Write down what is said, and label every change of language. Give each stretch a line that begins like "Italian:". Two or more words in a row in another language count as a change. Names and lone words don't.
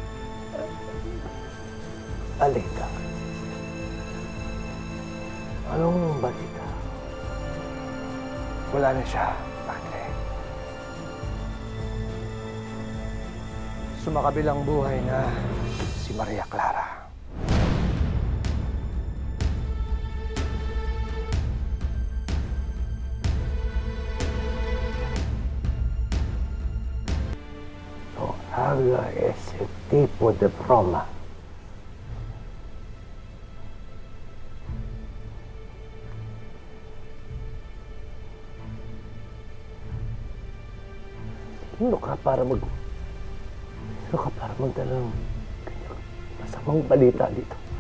Filipino: Alika. Anong balita? Wala na siya, padre. Sumakabilang buhay na si Maria Clara.
Spanish: No haga ese tipo de broma.
Filipino: Sino ka para magdala ng masamang balita dito?